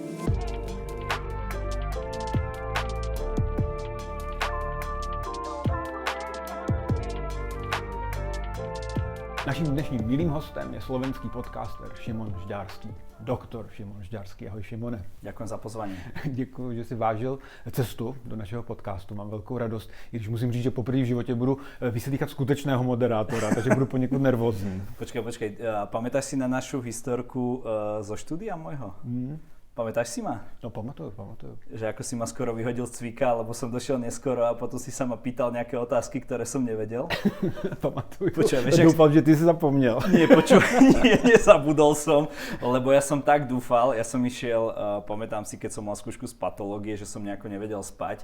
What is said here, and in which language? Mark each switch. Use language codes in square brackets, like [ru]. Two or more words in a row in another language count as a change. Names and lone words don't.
[cs] Naším dnešním milým hostem je slovenský podcaster Šimon Žďárský. Doktor Šimon Žďárský. Ahoj Šimone. [sk] Ďakujem za pozvání. [cs] Děkuji, že si vážil cestu do našeho podcastu. Mám velkou radost, i když musím říct, že poprvé v životě budu vyslýchat skutečného moderátora, takže budu poněkud nervózní. Počkej, [sk] pamätáš si na našu historku zo štúdia môjho? Pamätáš si ma? [cs] No pamatuju. [sk] Že ako si ma skoro vyhodil z cvika, lebo som došiel neskoro a potom si sa ma pýtal nejaké otázky, ktoré som nevedel. [cs] Pamatuju. [sk] Dúfam, [cs] že ty si zapomněl. [sk] Nie, nezabudol som, lebo ja som tak dúfal, ja som išiel, pamätám si, keď som mal skúšku z patológie, že som nejako nevedel spať.